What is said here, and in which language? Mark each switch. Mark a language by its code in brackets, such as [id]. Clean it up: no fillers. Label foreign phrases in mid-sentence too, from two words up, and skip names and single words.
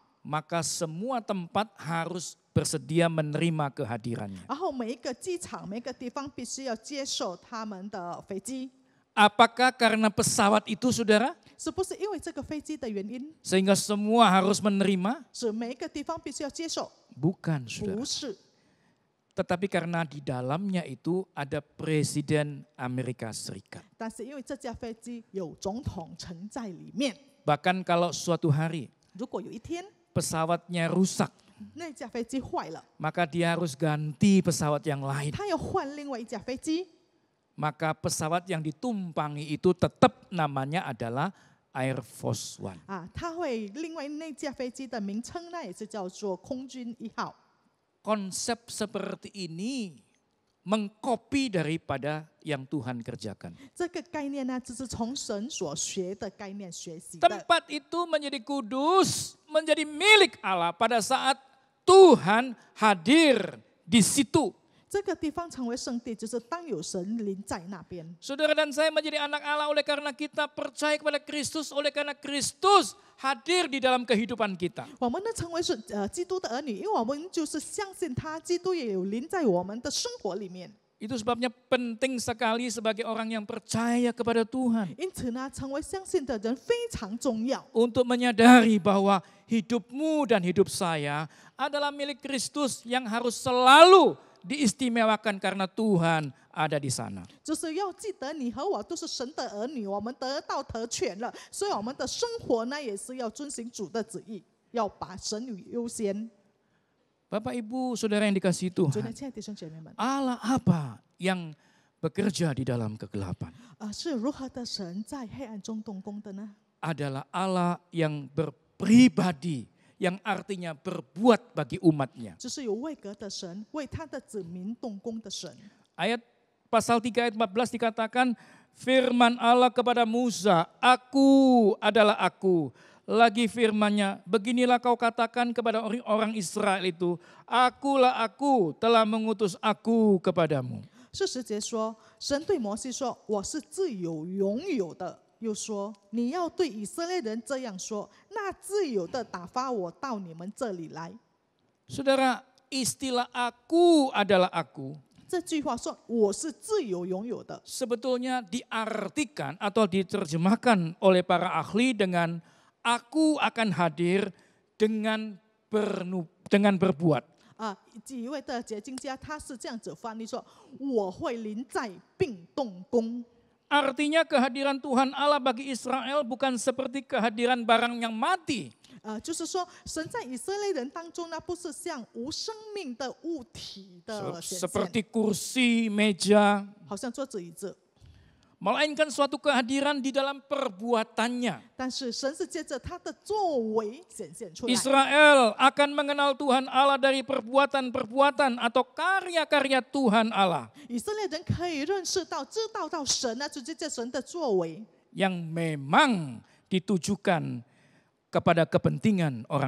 [id] Maka semua tempat harus bersedia menerima kehadirannya. [zh] 然后每一个机场、每一个地方必须要接受他们的飞机， [id] Apakah karena pesawat itu, saudara? [zh] 是不是因为这个飞机的原因， [id] Sehingga semua harus menerima? [zh] 是每一个地方必须要接受？ [id] Bukan, saudara. [zh] 不是， [id] Tetapi karena di dalamnya itu ada Presiden Amerika Serikat. [zh] 但是因为这架飞机有总统乘在里面， [id] Bahkan kalau suatu hari [zh] 如果有一天 [id] pesawatnya rusak, [zh] 那架飞机坏了， [id] maka dia harus ganti pesawat yang lain. [zh] 他要换另外一架飞机， [id] Maka pesawat yang ditumpangi itu tetap namanya adalah Air Force One. [zh] 他会另外那架飞机的名称呢，也是叫做空军1号。 [id] Konsep seperti ini mengkopi daripada yang Tuhan kerjakan. [zh] 这个概念呢，就是从神所学的概念学习的。 [id] Tempat itu menjadi kudus, menjadi milik Allah pada saat Tuhan hadir di situ. [zh] 这个地方成为圣地，就是当有神临在那边。 [id] Saudara dan saya menjadi anak Allah oleh karena kita percaya kepada Kristus, oleh karena Kristus hadir di dalam kehidupan kita. [zh] 我们呢成为是基督的儿女，因为我们就是相信他，基督也有临在我们的生活里面。 [id] Itu sebabnya penting sekali sebagai orang yang percaya kepada Tuhan. [zh] 因此呢，成为相信的人非常重要。 [id] Untuk menyadari bahwa hidupmu dan hidup saya adalah milik Kristus yang harus selalu diistimewakan karena Tuhan ada di sana. [zh] 就是要记得你和我都是神的儿女，我们得到特权了，所以我们的生活呢也是要遵行主的旨意，要把神优先。 [id] Bapak Ibu Saudara yang dikasihi [zh] 主 [id] Tuhan, [zh] 的亲爱的弟兄姐妹们， [id] Allah apa yang bekerja di dalam kegelapan? [zh] 是如何的神在黑暗中动工的呢？ [id] Adalah Allah yang berpribadi, yang artinya berbuat bagi umatnya. [zh] 就是有位格的神，为他的子民动工的神。 [id] Ayat pasal 3 ayat 14 dikatakan, firman Allah kepada Musa, aku adalah aku. Lagi firman-Nya, beginilah kau katakan kepada orang Israel itu, akulah aku telah mengutus aku kepadamu. [zh] 40 节说，神对摩西说：“我是自有永有的。” 又说：“你要对以色列人这样说，那自有的打发我到你们这里来。” [id] Saudara, istilah aku adalah aku [zh] 这句话说：“我是自有永有的。” [id] sebetulnya diartikan atau diterjemahkan oleh para ahli dengan aku akan hadir dengan berbuat. [zh] 几位的解经家他是这样子翻译说：“我会临在并动工。” [id] Artinya kehadiran Tuhan Allah bagi Israel bukan seperti kehadiran barang yang mati. [zh] 就是说，神在以色列人当中呢，不是像无生命的物体的显现， [id] Seperti kursi, meja, [zh] 好像桌子椅子， [id] melainkan suatu kehadiran di dalam perbuatannya. [zh] 但是神是借着他的作为显现出来。 [id] Israel akan mengenal Tuhan Allah dari perbuatan-perbuatan atau karya-karya Tuhan Allah [zh] 以色列人可以认识到、知道到神呢，就借着神的作为， [id] yang memang ditujukan kepada kepentingan orang